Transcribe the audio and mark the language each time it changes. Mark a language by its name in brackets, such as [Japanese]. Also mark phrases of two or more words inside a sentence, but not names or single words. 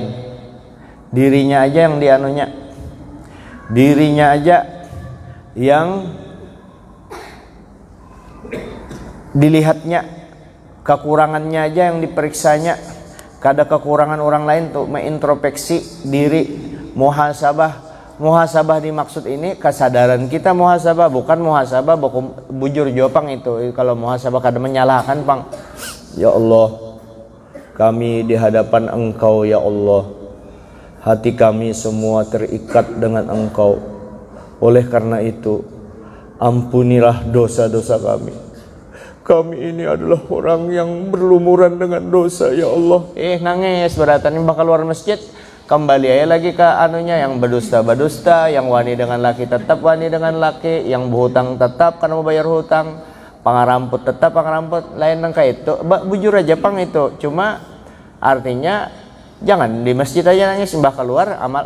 [Indonesian] Dirinya aja yang dianunya, dirinya aja yang dilihatnya, kekurangannya aja yang diperiksanya. [Banjar] Kada kekurangan orang lain tuh mengintrospeksi diri. [Indonesian] Muhasabah dimaksud ini kesadaran kita muhasabah, bukan muhasabah bujur jopang itu. [Banjar] Kalau muhasabah kada menyalahkan pang. [Arabic] يا الله, [Indonesian] kami di hadapan Engkau [Arabic] يا الله, [Indonesian] hati kami semua terikat dengan Engkau. Oleh karena itu, ampunilah dosa-dosa kami. Kami ini adalah orang yang berlumuran dengan dosa [Arabic] يا الله. [Banjar] Nangis beratan bakal keluar masjid, kembali aja lagi ke anunya, yang berdusta, yang wani dengan laki tetap wani dengan laki, yang berhutang tetap karena mau bayar hutang, pangaramput tetap pangaramput, lain nang kayak itu. Bujur aja pang itu. [Indonesian] Cuma artinya jangan di masjid aja nangis, mbah keluar amal.